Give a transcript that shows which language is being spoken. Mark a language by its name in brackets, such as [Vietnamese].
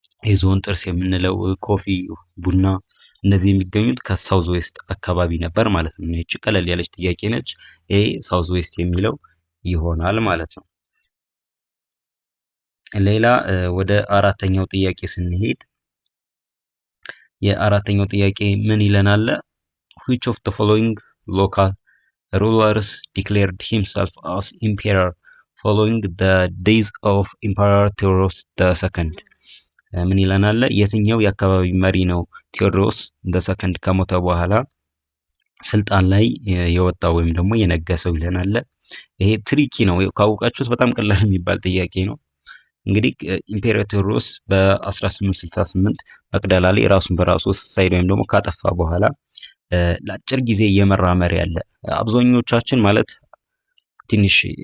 [Amharic] የዝሆን ጥርስ የምንለው፣ ኮፊ፣ ቡና እነዚህ የሚገኙት ከሳውዝ ዌስት አካባቢ ነበር ማለት ነው። እቺ ቀለል ያለች ጥያቄ ነች። ኤ ሳውዝ ዌስት የሚለው ይሆናል ማለት ነው። ሌላ ወደ አራተኛው ጥያቄ ስንሄድ የአራተኛው ጥያቄ ምን ይለናል? [English] which of the following local rulers declared himself as emperor following the death of Emperor Theodorus II? [Amharic] ምን ይለናል? የትኛው የአካባቢ መሪ ነው ቴዎድሮስ II ከሞተ በኋላ ስልጣን ላይ የወጣው ወይም ደግሞ የነገሰው ይለናል። ይሄ ትሪኪ ነው፣ ካወቃችሁት በጣም ቀላል የሚባል ጥያቄ ነው። እንግዲህ ኢምፔሪየር ቴዎድሮስ በ1868 መቅደላ ላይ ራሱን በራሱ ሳይድ ወይም ደግሞ ካጠፋ በኋላ ለአጭር ጊዜ የመራ መሪ አለ። አብዛኞቻችን ማለት ትንሽ